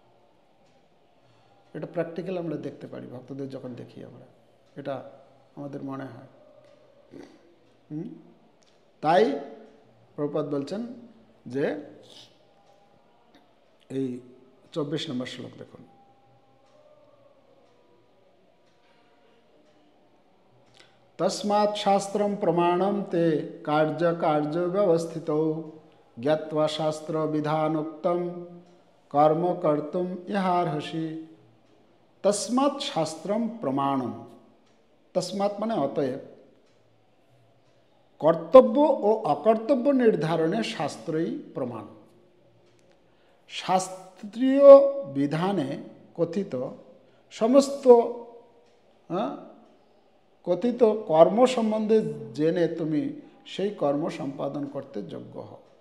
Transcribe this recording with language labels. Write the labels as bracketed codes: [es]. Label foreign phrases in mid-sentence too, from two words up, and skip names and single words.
[bn] এটা প্র্যাকটিক্যাল আমরা দেখতে পারি ভক্তদের যখন দেখি আমরা, এটা আমাদের মনে হয়। তাই প্রভুপাদ বলছেন যে এই 24 নম্বর শ্লোক দেখুন, [sa] তস্মাৎ শাস্ত্রম প্রমাণম তে কার্য কার্য ব্যবস্থিত জ্ঞাত্বা শাস্ত্র বিধানোক্তম কর্ম কর্তুম ইহার্হসি। তস্মাৎ শাস্ত্রম প্রমাণম, [bn] তস্মাৎ মানে অতএব, কর্তব্য ও অকর্তব্য নির্ধারণে শাস্ত্রই প্রমাণ। শাস্ত্রীয় বিধানে কথিত সমস্ত কথিত কর্ম সম্বন্ধে জেনে তুমি সেই কর্ম সম্পাদন করতে যোগ্য হও।